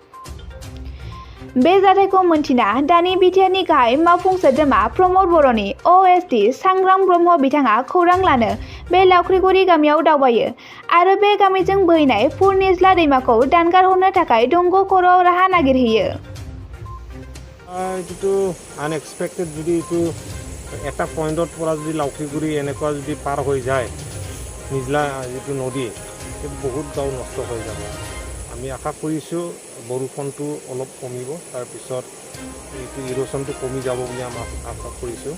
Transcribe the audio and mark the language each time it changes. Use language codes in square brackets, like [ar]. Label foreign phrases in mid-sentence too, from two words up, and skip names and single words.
[brx] बे जाथायखौ मोनथिना दानि बिटिआरनि गाहाय मावफुं सोद्रोमा प्रमद बर'नि अएसडि सांग्रां ब्रह्म बिथाङा खौरां लानो बे लावख्रिगुरि गामियाव दावबायो आरो बे गामिजों बोहैनाय फुरनिज्ला दैमाखौ दानगार हरनो थाखाय दंग' खर'आव राहा नागिरहैयो। [as] এইটো আনএক্সপেক্টেড যদি এইটো এটা পইণ্টৰ পৰা যদি লাউখিগুৰি এনেকুৱা যদি পাৰ হৈ যায় নিজলা যিটো নদী সেইটো বহুত গাঁও নষ্ট হৈ যাব। আমি আশা কৰিছোঁ বৰষুণটো অলপ কমিব, তাৰপিছত এইটো ইৰোশ্যনটো কমি যাব বুলি আমি আশা কৰিছোঁ।